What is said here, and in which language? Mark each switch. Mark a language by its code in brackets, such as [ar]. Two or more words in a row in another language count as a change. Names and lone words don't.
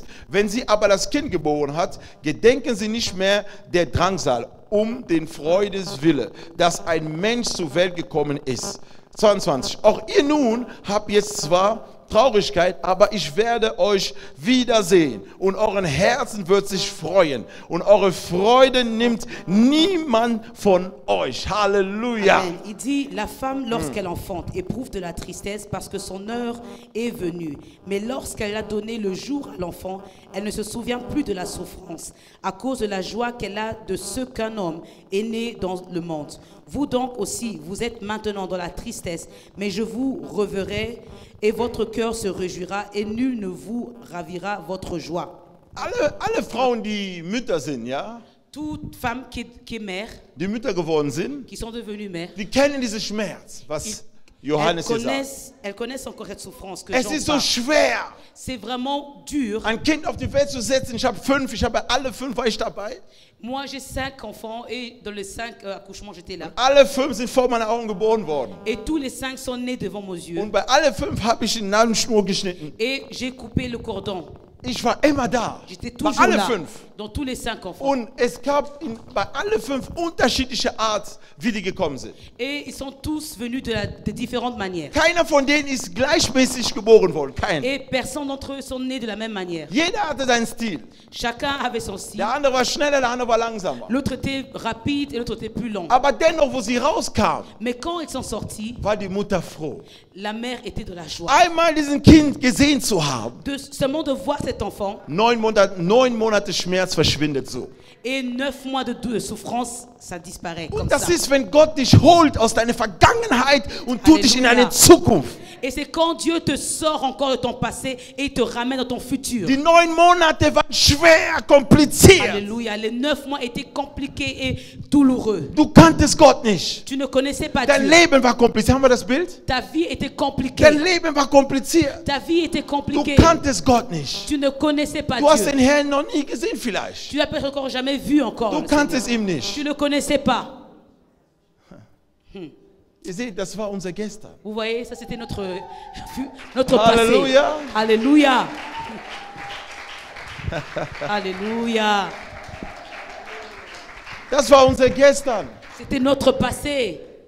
[de] Wenn sie aber das Kind geboren hat, gedenken sie nicht mehr der Drangsal, um den Freudeswille, dass ein Mensch zur Welt gekommen ist. 22. Auch ihr nun habt jetzt zwar Traurigkeit, aber ich werde euch wiedersehen und euren Herzen wird sich freuen und eure Freude nimmt niemand von euch. Halleluja. Amen. [fr] Il dit, la femme, lorsqu'elle enfante, éprouve de la tristesse parce que son heure est venue. Mais lorsqu'elle a donné le jour à l'enfant, elle ne se souvient plus de la souffrance à cause de la joie qu'elle a de ce qu'un homme est né dans le monde. Vous donc aussi, vous êtes maintenant dans la tristesse, mais je vous reverrai et votre cœur se réjouira et nul ne vous ravira votre joie. [de] Alle Frauen, die Mütter sind, ja, [fr] Toute femme qui est mère, [de] die Mütter geworden sind, [fr] qui sont devenues mères, [de] die kennen diesen Schmerz, was Johannes hier sagt. [fr] elles connaissent encore cette souffrance que [de] Es [fr] Jean [de] ist so [fr] parle. [de] schwer, [fr] C'est vraiment dur. [de] ein Kind auf die Welt zu setzen. Ich habe 5, ich habe alle 5 war ich dabei. [fr] Moi, j'ai 5 enfants et dans les 5 accouchements, j'étais là. [de] Alle 5 sind vor meinen Augen geboren worden. [fr] Et tous les 5 sont nés devant mes yeux. [de] Und bei alle 5 habe ich den Namenschnur geschnitten. [fr] Et j'ai coupé le cordon. [de] Ich war immer da. [fr] J'étais [de] Bei [fr] toujours [de] alle [fr] là, 5. dans tous les 5 enfants. [de] Und es gab bei alle 5 unterschiedliche Art, wie die gekommen sind. [fr] Et ils sont tous venus de différentes manières. [de] Keiner von denen ist gleichmäßig geboren worden. Kein. [fr] Et personne d'entre eux sont nés de la même manière. [de] Jeder hatte seinen Stil. [fr] Chacun avait son style. [de] Der andere war schneller, der andere war langsamer. [fr] L'autre était rapide et l'autre était plus lent. [de] Aber dennoch, wo sie rauskam, [fr] Mais quand ils sont sortis, [de] war die Mutter froh. [fr] La mère était de la joie. [de] Einmal diesen Kind gesehen zu haben. [fr] Seulement de voir cet enfant [de] 9 Monate Schmerz verschwindet so. [fr] et 9 mois de souffrance, ça disparaît comme [de] Und das [fr] ça. [de] ist, wenn Gott dich holt aus deiner Vergangenheit und tut dich in Halleluja. eine Zukunft. [fr] Et c'est quand Dieu te sort encore de ton passé et il te ramène dans ton futur. [de] Die 9 Monate waren schwer, kompliziert. [fr] Alléluia. Les 9 mois étaient compliqués et douloureux. [de] Du kanntest Gott nicht. [fr] Tu ne connaissais pas [de] Dein [fr] Dieu. [de] Leben war kompliziert. Haben wir das Bild? [fr] Ta vie était [de] Dein [fr] compliquée. [de] Leben war kompliziert. [fr] Ta vie était [de] Du [fr] compliquée. [de] kanntest Gott nicht. [fr] Tu ne connaissais pas [de] Du hast [fr] Dieu. [de] den Herrn noch nie gesehen vielleicht. [fr] Tu l'as peut-être encore jamais vu encore. [de] Du [fr] le [de] kanntest [fr] Seigneur. [de] ihn nicht. [fr] Tu ne le connaissais pas. [de] Ihr seht, das war unser Gestern. [fr] Vous voyez, ça c'était notre passé. Alléluia. Alléluia. Alléluia. [de] Das war unser Gestern. [fr] C'était notre passé.